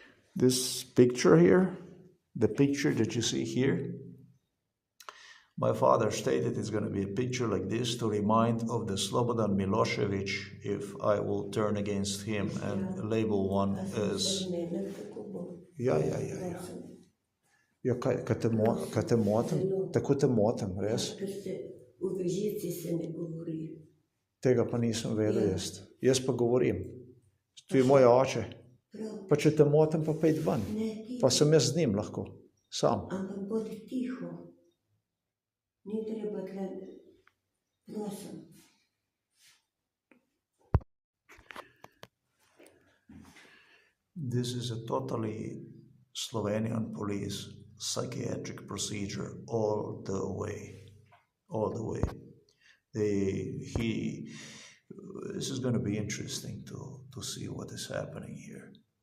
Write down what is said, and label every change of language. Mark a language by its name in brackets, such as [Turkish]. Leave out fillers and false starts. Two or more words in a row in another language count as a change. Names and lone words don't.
[English] This picture here, the picture that you see here, my father stated it's going to be a picture like this to remind of the Slobodan Milošević if I will turn against him and label one as... [Slovenian] Ja. Ja, kad te motim, tako te motim, res? Tega pa nisem vedel jaz. Jaz pa govorim. Tu je moj oče. Pa če te motim, pa pejdi ven. Pa sem jaz z njim lahko. Sam. Ampak bodi tiho. Ni treba tle, prosim. [English] This is a totally Slovenian police psychiatric procedure all the way. All the way. This is going to be interesting to see what is happening here.